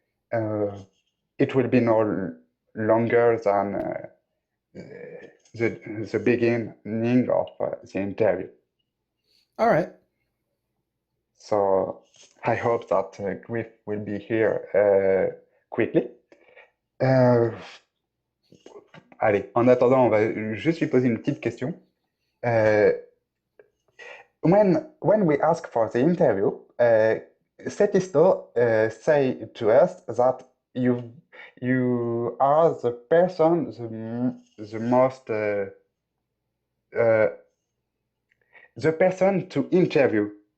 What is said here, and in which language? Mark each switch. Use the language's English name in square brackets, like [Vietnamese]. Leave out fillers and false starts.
[English] It will be no longer than the beginning of the interview. All right. So I hope that Griff will be here quickly. [French] Allez, en attendant, on va juste lui poser une petite question. [English] When we ask for the interview, Setisto say to us that you are the person the most the person to interview.